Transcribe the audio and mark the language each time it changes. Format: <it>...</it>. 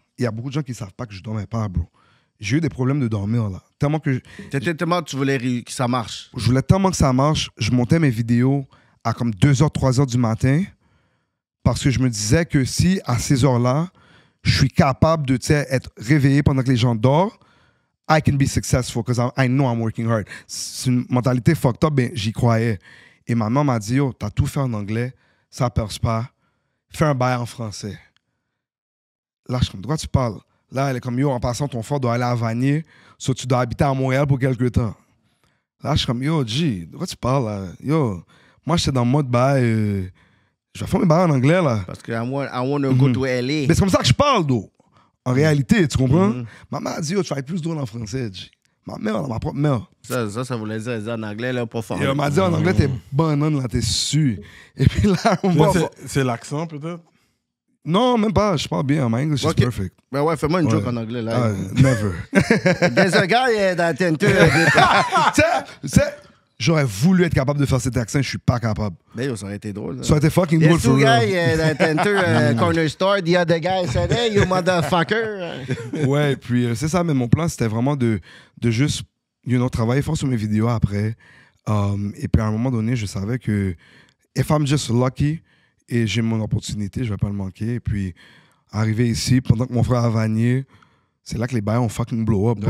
<fr>Il y a beaucoup de gens qui savent pas que je dormais pas, bro. J'ai eu des problèmes de dormir, là. Tellement que... tu voulais que ça marche. Je voulais tellement que ça marche. Je montais mes vidéos à comme 2h, 3h du matin parce que je me disais que si, à ces heures-là, je suis capable de être réveillé pendant que les gens dorment,</fr> <en>I can be successful because I know I'm working hard.</en> <fr>C'est une mentalité fucked up, ben j'y croyais. Et ma maman m'a dit, yo, t'as tout fait en anglais, ça perce pas, fais un bail en français. Là, je suis comme, de quoi tu parles? Là, elle est comme, yo, en passant, ton frère doit aller à Vanier, soit tu dois habiter à Montréal pour quelques temps. Là, je suis comme, yo, G, de quoi tu parles, là? Yo, moi, j'étais dans le mode bail, je vais faire mes bails en anglais, là. Parce que</fr> <en>I want to go to LA.</en> <fr>Mais c'est comme ça que je parle, d'eau. En réalité, tu comprends? Maman a dit, yo, tu vas être plus drôle en français, G. Ma mère, ma propre mère. Ça voulait dire en anglais, là, pas fort. Et elle m'a dit en anglais, t'es banane, là, t'es su. Et puis là, on va. C'est l'accent, peut-être? Non, même pas. Je parle bien.</fr> <en>My English is perfect.</en> <fr>Ben ouais, fais-moi une joke en anglais, là.</fr> <en>Never. There's a guy that tend</en> <fr>Tu sais, j'aurais voulu être capable de faire cet accent, je suis pas capable. Ben, ça aurait été drôle. Ça aurait été fucking drôle.</fr> <en>There's two guys that enter corner store. The other guy said, hey, you motherfucker.</en> <fr>Ouais, puis c'est ça, mais mon plan, c'était vraiment de juste, travailler fort sur mes vidéos après. Et puis à un moment donné, je savais que</fr> <en>if I'm just lucky</en> <fr>et j'ai mon opportunité, je vais pas le manquer. Et puis, arrivé ici, pendant que mon frère a Vanier, c'est là que les bails ont fucking blow up.</fr>